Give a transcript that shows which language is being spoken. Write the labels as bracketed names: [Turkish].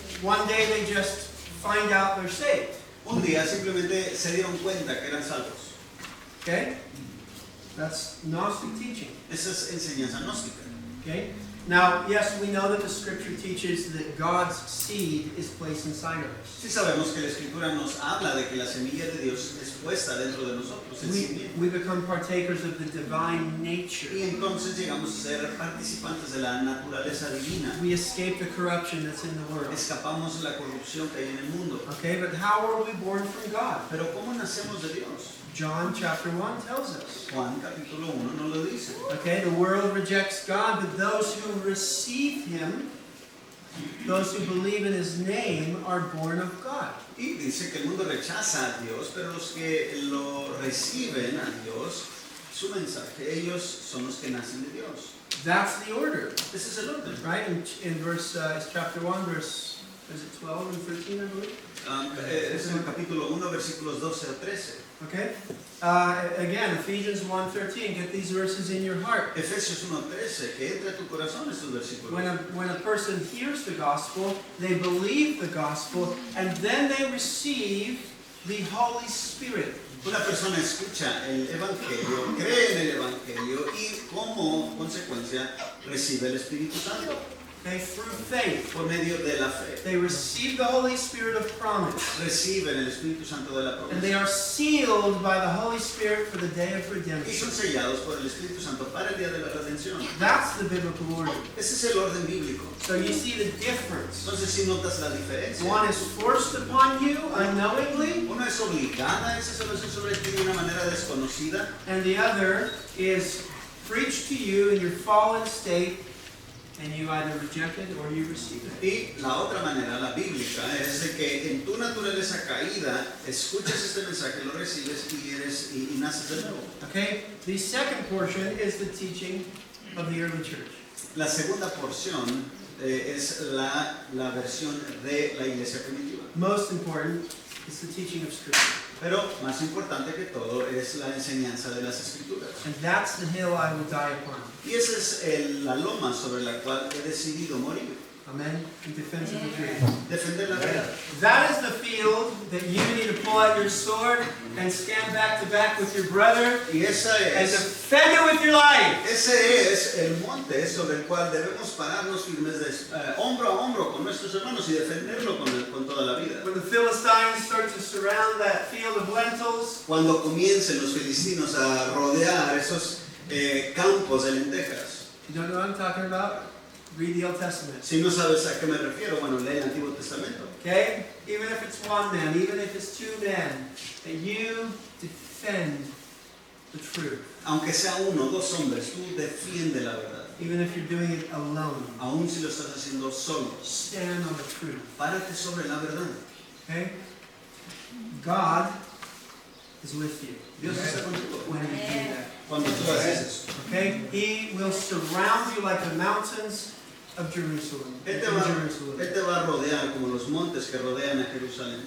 [English] One day they just find out they're saved. [Spanish] Un día simplemente se dieron cuenta que eran salvos. [English] Okay? That's Gnostic teaching. [Spanish] Esa es enseñanza gnóstica. [English] Okay? Now, yes, we know that the scripture teaches that God's seed is placed inside of us. [Spanish] Sí sabemos que la Escritura nos habla de que la semilla de Dios es puesta dentro de nosotros, el simiente. [English] We become partakers of the divine nature. [Spanish] Y entonces llegamos a ser participantes de la naturaleza divina. [English] We escape the corruption that's in the world. [Spanish] Escapamos de la corrupción que hay en el mundo. [English] Okay, but how are we born from God? [Spanish] Pero ¿cómo nacemos de Dios? [English] John chapter 1 tells us. [Spanish] Juan capítulo 1 nos lo dice. [English] Okay, the world rejects God, but those who receive Him, those who believe in His name, are born of God. [Spanish] Y dice que el mundo rechaza a Dios, pero los que lo reciben a Dios, su mensaje, ellos son los que nacen de Dios. [English] That's the order, [Spanish] Ese es el orden. [English] right? In verse chapter 1, verse is it 12 and 13, I believe? [Spanish] Es en el capítulo 1, versículos 12 a 13. [English] Okay. Again, Ephesians 1:13. Get these verses in your heart. [Spanish] Efesios 1:13, que entre a tu corazón estos versículos. [English] When a person hears the gospel, they believe the gospel, and then they receive the Holy Spirit. [Spanish] Una persona escucha el Evangelio, cree en el Evangelio y como consecuencia recibe el Espíritu Santo. [English] Okay, through faith. [Spanish] Por medio de la fe. [English] They receive the Holy Spirit of promise. [Spanish] Reciben el Espíritu Santo de la [English] And they [Spanish] promesa. [English] are sealed by the Holy Spirit for the day of [Spanish] Y [English] redemption. [Spanish] son sellados por el Espíritu Santo para el día de la redención. [English] That's the biblical order. [Spanish] Ese es el orden bíblico. [English] So you see the difference. [Spanish] Entonces si notas la diferencia. [English] One is forced upon you unknowingly, [Spanish] Una es obligada esa salvación sobre ti de una manera desconocida. [English] and the other is preached to you in your fallen state, and you either reject it or you receive it. [Spanish] Y la otra manera, la bíblica, es de que en tu naturaleza caída escuchas este mensaje, lo recibes y naces de nuevo. [English] Okay? The second portion is the teaching of the early church. [Spanish] La segunda porción es la versión de la iglesia primitiva. [English] Most important is the teaching of Scripture. [Spanish] Pero más importante que todo es la enseñanza de las escrituras. [English] And that's the hill I will die upon. [Spanish] Y esa es la loma sobre la cual he decidido morir. [English] Amen? In defense of the truth. [Spanish] Defender la verdad. [English] That is the field that you need to pull out your sword and stand back to back with your brother [Spanish] Y esa [English] and [Spanish] es, [English] defend it with your life. [Spanish] ese es el monte sobre el cual debemos pararnos firmes hombro a hombro con nuestros hermanos y defenderlo con toda la vida. [English] When the Philistines start to surround that field of lentils, [Spanish] Cuando comiencen los filistinos a rodear esos campos de lentejas. [English] you don't know what I'm talking about? Read the Old Testament. [Spanish] Si no sabes a qué me refiero, bueno, lee el Antiguo Testamento. [English] Okay? Even if it's one man, even if it's two men, that you defend the truth. [Spanish] Aunque sea uno o dos hombres, tú defiende la verdad. [English] Even if you're doing it alone. [Spanish] Aún si lo estás haciendo solo, [English] Stand on the truth. [Spanish] párate sobre la verdad. [English] Okay? God is with you. [Spanish] Dios está contigo [English] When you do that. [Spanish] cuando tú haces eso. [English] Okay? He will surround you like the mountains of Jerusalem. [Spanish] Él [English] Jerusalem. [Spanish] te va a rodear como los montes que rodean a Jerusalén.